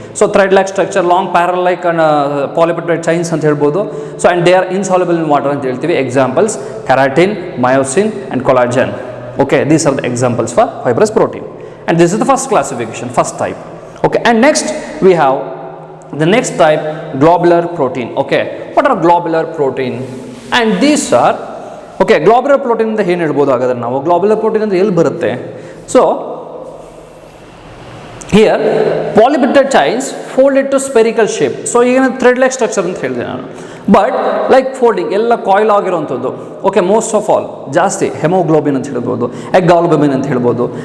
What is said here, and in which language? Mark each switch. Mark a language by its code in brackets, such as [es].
[en] So thread like structure, long parallel like polypeptide chains ಅಂತ ಹೇಳ್ಬೋದು. So and they are insoluble in water [kn] ಅಂತ ಹೇಳ್ತೀವಿ. [en] Examples keratin, myosin and collagen. Okay, these are the examples for fibrous protein. And this is the first classification, first type. Okay, and next we have the next type, globular protein. Okay, what are globular protein? And these are, okay, globular protein [kn] ಅಂತ ಏನು ಹೇಳ್ಬೋದು? ಹಾಗಾದ್ರೆ ನಾವು globular protein ಅಂದರೆ ಎಲ್ಲಿ ಬರುತ್ತೆ? [en] So here polypeptide chains folded to spherical shape. [kn] So ಈಗ [en] thread like structure [kn] ಅಂತ ಹೇಳಿದೆ ನಾನು, ಬಟ್ ಲೈಕ್ ಫೋಲ್ಡಿಂಗ್ ಎಲ್ಲ coil ಆಗಿರೋವಂಥದ್ದು. Okay, [en] most of all [kn] ಜಾಸ್ತಿ ಹೆಮೋಗ್ಲೋಬಿನ್ ಅಂತ ಹೇಳ್ಬೋದು, ಎಗ್ ಆಲ್ಬುಮಿನ್ ಅಂತ ಹೇಳ್ಬೋದು.